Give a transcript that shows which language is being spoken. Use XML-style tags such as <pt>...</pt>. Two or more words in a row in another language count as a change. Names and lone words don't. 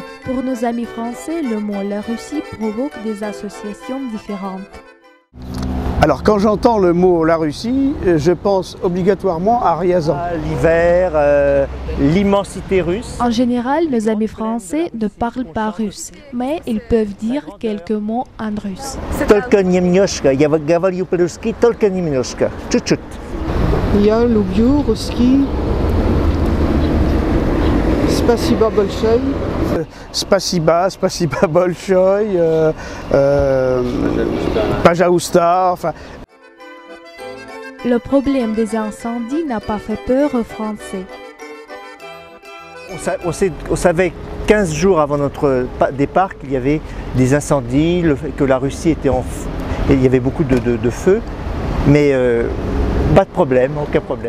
<fr>Pour nos amis français, le mot la Russie provoque des associations différentes. Alors quand j'entends le mot la Russie, je pense obligatoirement à Riazan. L'hiver, l'immensité russe. En général, nos amis français ne parlent pas russe, mais ils peuvent dire quelques mots en russe.</fr> <ru>Только немножко, я говорю по-русски, только немножко, чуть-чуть. Я люблю русский. Спасибо большое. Спасибо большое, пожалуйста, enfin.</ru> <fr>Le problème des incendies n'a pas fait peur aux Français. On savait 15 jours avant notre départ qu'il y avait des incendies, que la Russie était en feu, et il y avait beaucoup de feu, mais pas de problème, aucun problème.</fr>